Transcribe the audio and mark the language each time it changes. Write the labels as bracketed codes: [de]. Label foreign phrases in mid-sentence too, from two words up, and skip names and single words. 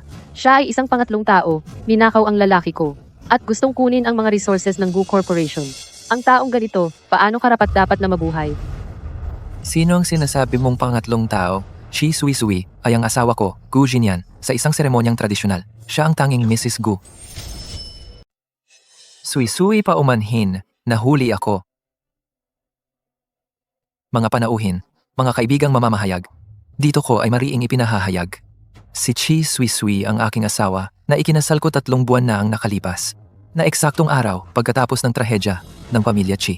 [tl] Siya ay isang pangatlong tao, ninakaw ang lalaki ko, at gustong kunin ang mga resources ng Gu Corporation. Ang taong ganito, paano karapat-dapat na mabuhay? Sino ang sinasabi mong pangatlong tao? Chi Sui-Sui ay ang asawa ko, Gu Jinyan, sa isang seremonyang tradisyonal. Siya ang tanging Mrs. Gu. Sui-Sui pa umanhin, nahuli ako. Mga panauhin, mga kaibigang mamamahayag. Dito ko ay mariing ipinahahayag. Si Chi Sui-Sui ang aking asawa na ikinasal ko 3 buwan na ang nakalipas. Na eksaktong araw pagkatapos ng trahedya ng pamilya Chi.